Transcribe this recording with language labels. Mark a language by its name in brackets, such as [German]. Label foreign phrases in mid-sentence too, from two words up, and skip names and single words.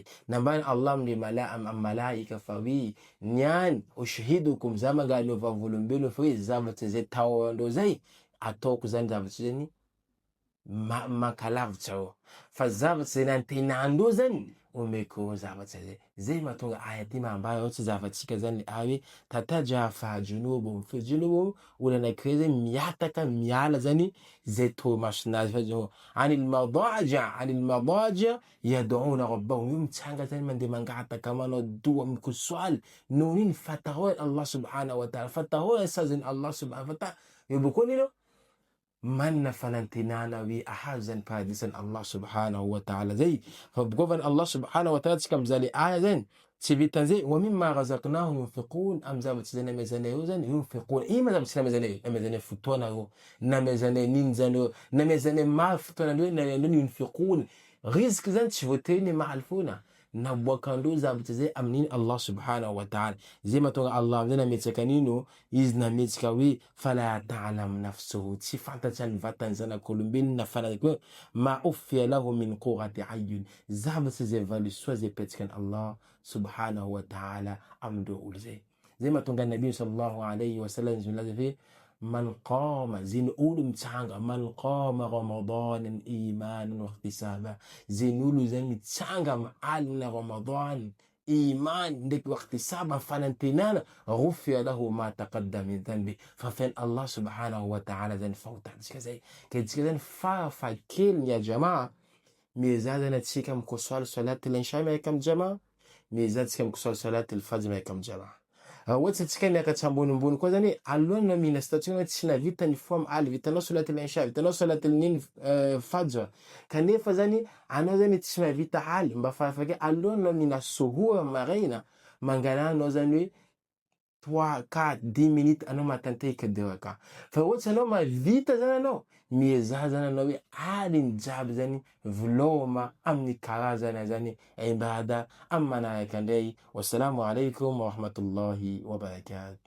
[Malagasy] Nambany Allah amin'ny malaika fa hoe niany ushihidukum za mangano vavolombelona fa hoe zavatra zay tahoandreo zay ataoko zany zavatra zany mankalavitra eo. Fa zavatra zay nantenandreo zany omeko zavatra zay. Zay mahatonga aya ty mahambara ohatsy zavatsika zany le aya hoe [Arabic] تتجافى جنوبهم [Malagasy] fa junubuhum olo anankiray zay miataka miala zany zay torimasonazy fa [Arabic] عن المضاجع يدعون ربهم, [Malagasy] io mitsanga zany mandeha mangataka manao doa mikosoaly noho niny fatahorany Allah [Arabic] سبحانه وتعالى, [Malagasy] fatahorany sazany Allah [Arabic] سبحانه وتعالى. [Malagasy] Eo bakao nino manna fanantenana hoe ahazo zany paradisan'ny Allah [Arabic] سبحانه وتعالى [Malagasy] zay. Fa bokova Allah [Arabic] سبحانه وتعالى [Malagasy] tsika mizali aya zany tsy vitan'izay [Arabic] ومما رزقناهم ينفقون, [Malagasy] amin'ny zavatra zay namezanay eo zany yunfiqun. Ino ma zavatra namezanay eo? Namezanay fotoana eo, namezanay nino zany eo, namezanay maro fotoana eo, na yunfiqun. Rizika zany tsy voatery ny maly foana, naboakandreo zavatra zay amin'iny Allah [Arabic] سبحانه وتعالى. [Malagasy] Zay mahatonga Allah am'zay nametsaka an'ino, izy nametsaka hoe [Arabic] فلا تعلم نفسه, [Malagasy] tsy fantatsa ny vatan'ny zanak'olombelona fanazako [Arabic] ما أخفي له من قرة أعين, [Malagasy] zavatra zay valisoa zay petsaky Allah [Arabic] سبحانه وتعالى [Malagasy] amindreo olo zay. Zay mahatonga Nabi [Arabic] صلى الله عليه وسلم [Malagasy] milaza hoe [Arabic] من قام, [Malagasy] zay ny olo mitsanga, [Arabic] من قام رمضان إيمانا واحتسابا, [Malagasy] zay ny olo zany mitsanga amin'ny alina ramadan iman ndraiky wahtisaba fanantenana, [Arabic] غفر له ما تقدم من ذنبه, [Malagasy] fa fen Allah [Arabic] سبحانه وتعالى [Malagasy] zany fahotantsika zay. Ka tsika zany farafahakeliny [Arabic] يا جماعة [Malagasy] miezah zany atsika mikosala [Arabic] صلاة العشاء [Malagasy] miaraka amin'ny jamaa, miezah atsika mikosala [Arabic] صلاة الفجر [Malagasy] miaraka amin'ny jamaa. Ohatsy atsika miakatra ambonimbony koa zany, alohany na mihina situation hoe tsy navita ny fo aly, vitanao [Arabic] صلاة العشاء, [Malagasy] vitanao salaty al-nino fajr, kanefa zany anao zany tsy navita aly, mba farafahakeliny alohany na mihina suhur maraina, mangala anao zany hoe 3, 4, 10 minutes anao matanteraka 2 raka. Fa ohatsy anao mavita zany anao, miezah zany anao hoe aliny jiaby zany viloma amin'ny karazana zany ibada amin'ny manaraka andray. [Arabic] والسلام عليكم ورحمة الله وبركاته.